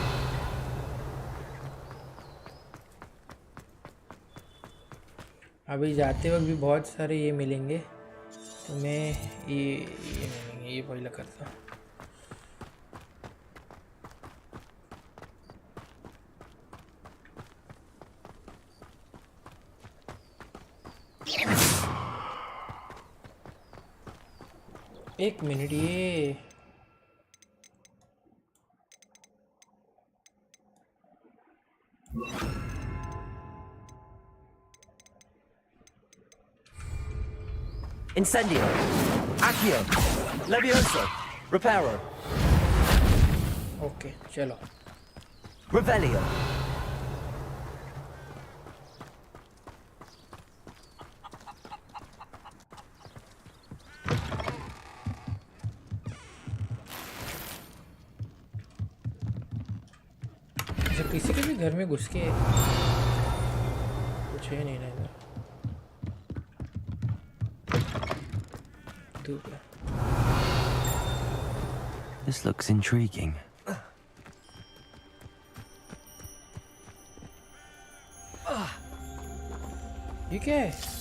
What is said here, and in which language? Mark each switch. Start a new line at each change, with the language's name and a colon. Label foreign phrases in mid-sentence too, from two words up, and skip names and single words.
Hindi: अभी जाते वक्त भी बहुत सारे ये मिलेंगे, तो मैं ये पहले करता हूँ. एक मिनट ये
Latin: Incendio. Accio. Levioso. Reparo.
Hindi: ओके चलो.
Latin: Revelio.
Hindi: अच्छा किसी के भी घर में घुस के कुछ है नहीं ना इधर. धूप है.
English: This looks intriguing.
Hindi: ये क्या है?